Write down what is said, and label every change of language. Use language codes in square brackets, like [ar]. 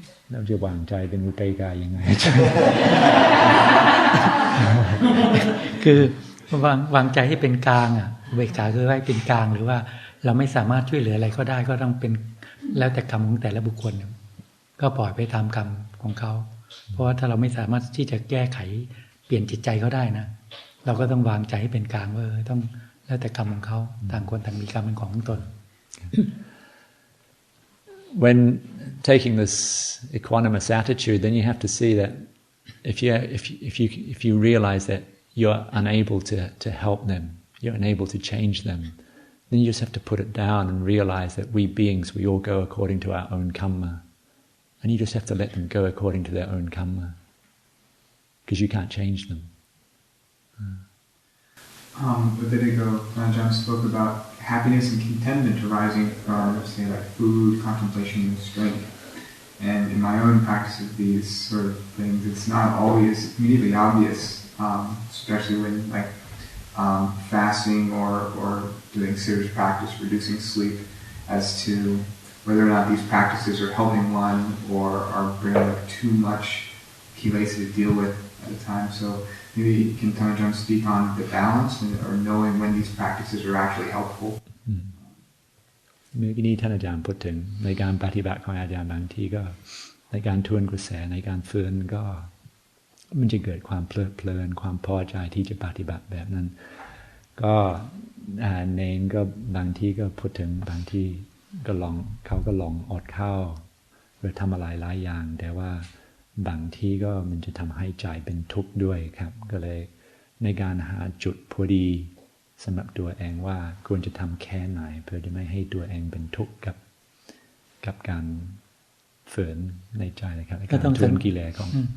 [th] เราจะวางใจเป็นอุเบกขายังไง คือวางใจให้เป็นกลางอุเบกขาคือให้เป็นกลางหรือว่าเราไม่สามารถช่วยเหลืออะไรก็ได้ก็ต้องเป็นแล้วแต่กรรมของแต่ละบุคคลก็ปล่อยไปตามกรรมของเขาเพราะว่าถ้าเราไม่สามารถที่จะแก้ไขเปลี่ยนจิตใจเขาได้นะเราก็ต้องวางใจให้เป็นกลางว่าต้องแล้วแต่กรรมของเขาต่างคนต่างมีกรรมเป็นของตน [en] When taking this equanimous attitude, then you have to see that if you realize that you're unable to help them, you're unable to change them, then you just have to put it down and realize that we beings, we all go according to our own karma. And you just have to let them go according to their own karma. Because you can't change them. A bit ago, Ajahn spoke about happiness and contentment arising from, say, like food, contemplation, and strength. And in my own practice of these sort of things, it's not always immediately obvious, especially when like fasting or doing serious practice, reducing sleep, as to whether or not these practices are helping one or are bringing like too much kilesa to deal with at a time. So maybe can Ajahn speak on the balance or knowing when these practices are actually helpful. [th] เมื่อกี้นี้ท่านอาจารย์พูดถึงในการปฏิบัติของอาจารย์บางทีก็ในการทวนกระแสในการฝืนก็มันจะเกิดความเพลิดเพลินความพอใจที่จะปฏิบัติแบบนั้นก็ เนนก็บางทีก็พูดถึงบางทีก็เขาก็ลองอดข้าวหรือทำอะไรหลายอย่างแต่ว่าบางทีก็มันจะทำให้ใจเป็นทุกข์ด้วยครับก็เลยในการหาจุดพอดีสำหรับตัวเองว่าควรจะทำแค่ไหนเพื่อจะไม่ให้ตัวเองเป็นทุกข์กับการฝืนในใจนะครับก็ต้องทวนกิเลสของ